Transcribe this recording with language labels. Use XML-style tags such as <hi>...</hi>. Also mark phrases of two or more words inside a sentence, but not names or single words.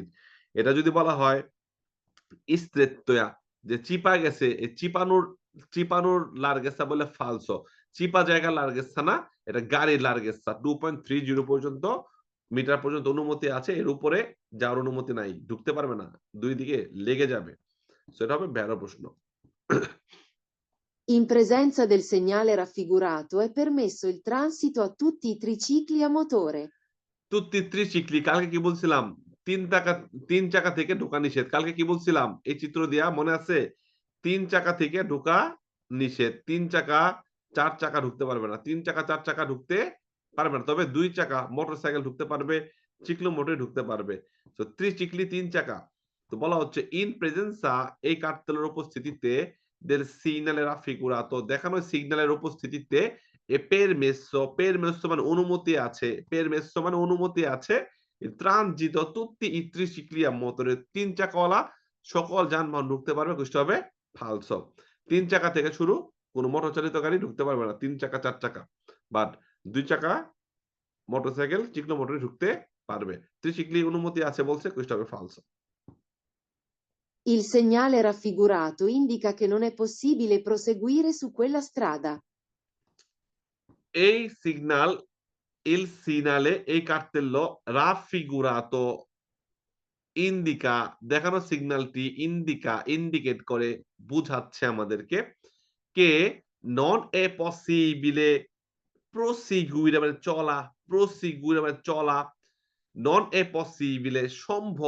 <bn>এটা যদি বলা হয় ইস্ত্রেত্তয়া যে চিপা গেছে, এই চিপানোর লার্গেসা বলে ফালসো। চিপা জায়গা লার্গেসা না, এটা গাড়ির লার্গেসা। 2.30 পর্যন্ত মিটার পর্যন্ত অনুমতি আছে। এর উপরে যাওয়ার অনুমতি নাই। ঢুকতে পারবে না। ২ দিকে লেগে যাবে। সো এটা হবে ভ্যারো প্রশ্ন।</bn> <it>In presenza del segnale raffigurato è permesso il transito a tutti i tricicli a motore. tutti tricicli</it> <bn>কালকে কি বলছিলাম? ৩ চাকা থেকে ঢোকা নিষেধ। কালকে কি বলছিলাম? এই চিত্র দিয়া মনে আছে? ৩ চাকা থেকে ঢোকা নিষেধ। ৩ চাকা ৪ চাকা ঢুকতে পারবে না। ৩ চাকা ৪ চাকা ঢুকতে পারবে না। তবে ২ চাকা মোটরসাইকেল ঢুকতে পারবে, চিক্লো মোটর ঢুকতে পারবে। সো ত্রিচিক্লি ৩ চাকা। তো বলা হচ্ছে</bn> <it>in presenza</it> <bn>এই কার্তেলের উপস্থিতিতে</bn> <it>del segnale raffigurato</it> <bn>দেখানো সিগন্যালের উপস্থিতিতে permesso মানে অনুমতি আছে। permesso মানে অনুমতি আছে।</bn> <it>transito tutti i tricicli a motore</it> <bn>৩ চাকাওয়ালা সকল যানবাহন ঢুকতে পারবে। কোনটা হবে falso ৩ চাকা থেকে শুরু কোন মোটর চালিত গাড়ি ঢুকতে পারবে না। ৩ চাকা ৪ চাকা। বাট ২ চাকা মোটরসাইকেল চিকনো মোটরে ঢুকতে পারবে। ট্রিসিক্লি অনুমতি আছে বলছে কোনটা হবে falso</bn> <it>Il segnale raffigurato indica che non è possibile proseguire su quella strada.</it> <bn>এই সিগনাল</bn> <it>il segnale</it> <bn>এই কার্তেল্য</bn> <it>raffigurato indica</it> <bn>দেখানো সিগন্যালটি ইন্ডিকেট করে বুঝাচ্ছে আমাদেরকে</bn> <it>che non è possibile proseguire</it> <bn>মানে চলা প্রসিগুইরে মানে চলা</bn> <it>non è possibile</it> <bn>সম্ভব</bn>